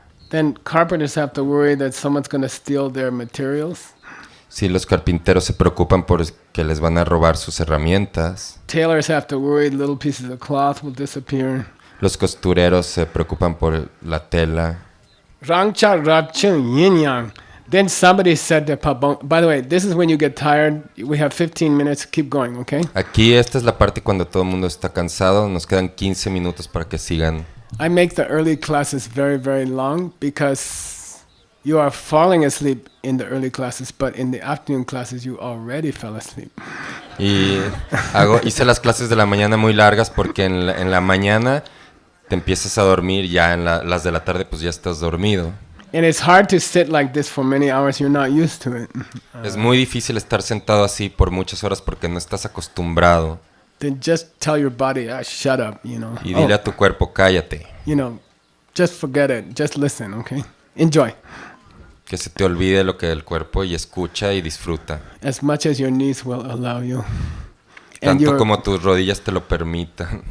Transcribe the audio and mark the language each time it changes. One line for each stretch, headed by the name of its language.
English: Then carpenters have to worry that someone's going to steal their materials.
Spanish: Sí, los carpinteros se preocupan por que les van a robar sus herramientas.
English: Tailors have to worry little pieces of cloth will disappear.
Spanish: Los costureros se preocupan por la tela. Rangcha Rapchung Yin Yang.
English: Then somebody said to Pabongka, by the way, this is when you get tired. We have 15 minutes. Keep going, okay?
Spanish: Aquí esta es la parte cuando todo el mundo está cansado. Nos quedan 15 minutos para que sigan.
English: I make the early classes very, very long because you are falling asleep in the early classes, but in the afternoon classes you already fell asleep.
Spanish: Y hice las clases de la mañana muy largas porque en la mañana te empiezas a dormir, ya en las de la tarde pues ya estás dormido.
English: And it's hard to sit like this for many hours. You're not used to it.
Spanish: Es muy difícil estar sentado así por muchas horas porque no estás acostumbrado.
English: Then just tell your body, shut up, you know.
Spanish: Y dile a tu cuerpo, cállate.
English: You know, just forget it. Just listen, okay? Enjoy.
Spanish: Que se te olvide lo que el cuerpo y escucha y disfruta.
English: As much as your knees will allow you.
Spanish: Tanto como tus rodillas te lo permitan.